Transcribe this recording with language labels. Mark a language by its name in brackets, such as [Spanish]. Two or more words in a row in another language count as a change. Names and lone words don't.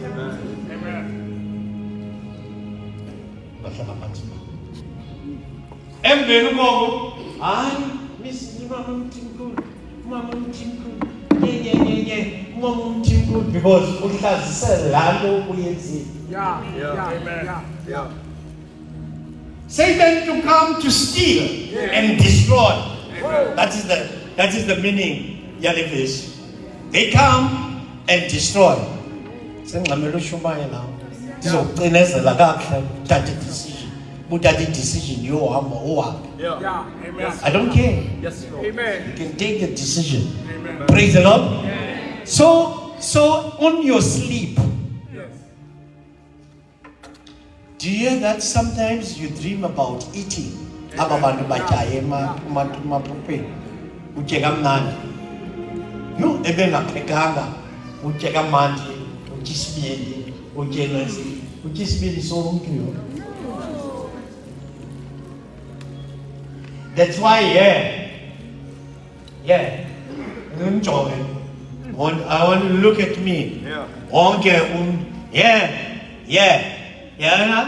[Xhosa] Emveni koko hayi mama umthimkhulu umama umthimkhulu because uhlazise laa nto uyenzile. [English] Yeah. Satan to come to steal and destroy. That is the meaning yale verse. They come and destroy. [Xhosa] Sengxamela ushumaye lawo ndizokucinezela kakuhle uthathe decision. Uthathe decision yohamba ohambe. [English] Yeah. Amen. I don't care. Yes, Lord. Amen. You can take the decision. Amen. Praise the Lord. So on your sleep, Yes. do you hear that sometimes you dream about eating? [Xhosa] Aba bantu batyaye emaphupeni. Utye kamnandi. No, ebengaphekanga utye kamandi, utye isibindi, utye nesi, utye isibindi somntu yo. [English] That's why, yeah. Enjoy. I want you to look at me. Yeah. Okay, yeah. Yeah, Yeah.